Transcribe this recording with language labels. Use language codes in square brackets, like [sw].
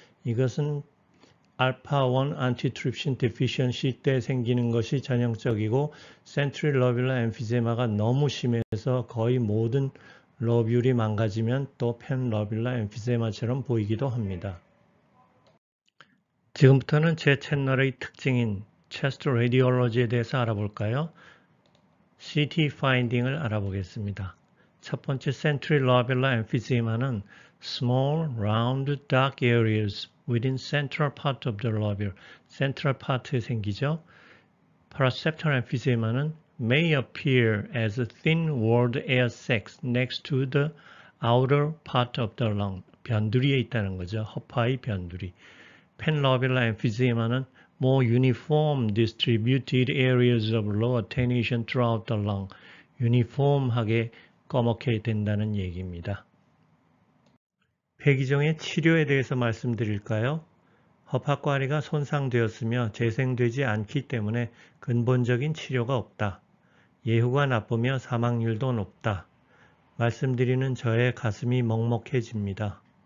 [ko] 이것은 알파-1 안티트립신 데피션시 때 생기는 것이 전형적이고 센트럴 러뷸라 엠피세마가 너무 심해서 거의 모든 러뷸이 망가지면 또 펜러뷸라 엠피세마처럼 보이기도 합니다. 지금부터는 제 채널의 특징인 체스트 레디올로지에 대해서 알아볼까요? CT 파인딩을 알아보겠습니다. 첫 번째 [en] 센트럴 러뷸라 엠피세마는 small, round, dark areas within central part of the lobule, central part에 생기죠. Paraseptal emphysema는 may appear as a thin-walled air sacs next to the outer part of the lung, [ko] 변두리에 있다는 거죠. 허파의 변두리. [en] Panlobular emphysema는 more uniform distributed areas of low attenuation throughout the lung, [ko] 유니폼하게 꺼멓게 된다는 얘기입니다. 폐기종의 치료에 대해서 말씀드릴까요? 허파꼬아리가 손상되었으며 재생되지 않기 때문에 근본적인 치료가 없다. 예후가 나쁘며 사망률도 높다. 말씀드리는 저의 가슴이 먹먹해집니다.